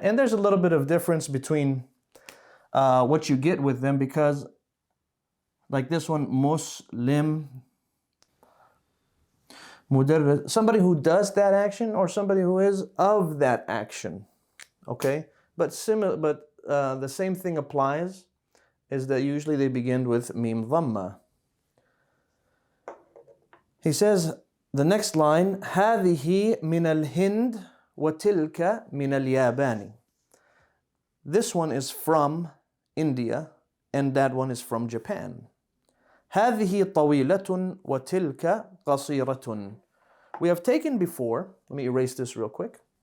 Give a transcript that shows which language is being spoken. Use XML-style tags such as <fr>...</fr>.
<en>And there's a little bit of difference between what you get with them, because like this one, Muslim, mudarris, somebody who does that action or somebody who is of that action. Okay? But the same thing applies, is that usually they begin with mim dhamma. He says, the next line,</en> <ar>هذه من الهند وتلك من اليابان.</ar> <en>This one is from India and that one is from Japan.</en> <ar>هذه طويلة وتلك قصيرة.</ar> <en>We have taken before, let me erase this real quick.</en>